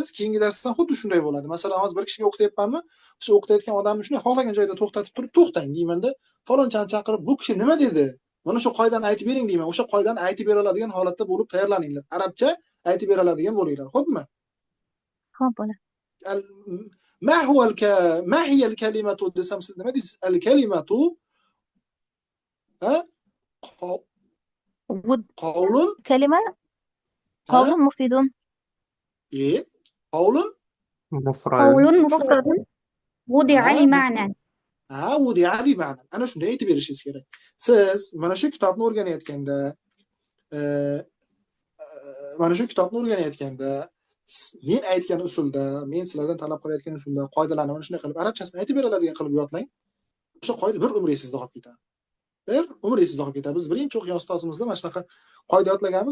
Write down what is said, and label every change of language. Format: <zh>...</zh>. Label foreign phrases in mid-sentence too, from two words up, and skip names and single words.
<uz>Keyingi darsdan xuddi shunday bo'ladi. Masalan, hozir bir kishiga o'qityapmanmi? O'sha o'qitayotgan odamni shunday xohlagan joyda to'xtatib turib, to'xtang deymanda, falonchani chaqirib, bu kishi nima dedi? Mana shu qoidani aytib bering deyman. O'sha qoidani aytib bera oladigan holatda bo'lib tayyorlaninglar. Arabcha aytib bera oladigan bo'linglar, xo'pmi? Xo'p, bo'ladi.</uz> <ar>ما هي الكلمة</ar> <uz>desam siz nima deysiz?</uz> <ar>الكلمة قول كلمة قول مفيد. قول مفرد وضع لمعنى. وضع لمعنى.</ar> <uz>Ana shunday aytib berishingiz kerak. Siz mana shu kitobni o'rganayotganda men aytgan usulda, men sizlardan talab qilayotgan usulda qoidalarni mana shunday qilib arabchasini aytib beradigan qilib yodlang. O'sha qoida bir umringizni qolib ketadi. Biz birinchi o'qigan ustozimizda mana shunaqa qoida yodlaganmiz.</uz>